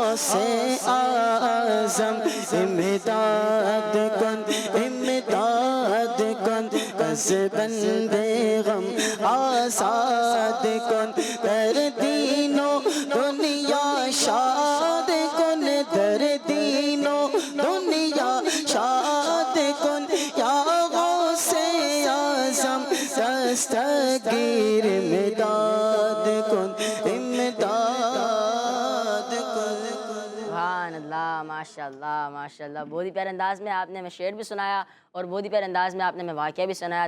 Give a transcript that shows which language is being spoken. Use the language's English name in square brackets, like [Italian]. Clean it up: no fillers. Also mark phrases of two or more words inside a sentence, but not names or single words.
[Persian] اعظم امداد کن امداد کن از بندے غم آزاد کن در دین و دنیا شاد کن در دین و دنیا شاد کن یا غوث اعظم دستگیر امداد کن امداد کن. [Arabic] سبحان اللہ، ماشاء اللہ ماشاء اللہ. [Urdu] بہت ہی پیارے انداز میں آپ نے ہمیں شعر بھی سنایا اور بہت ہی پیارے انداز میں آپ نے ہمیں واقعہ بھی سنایا.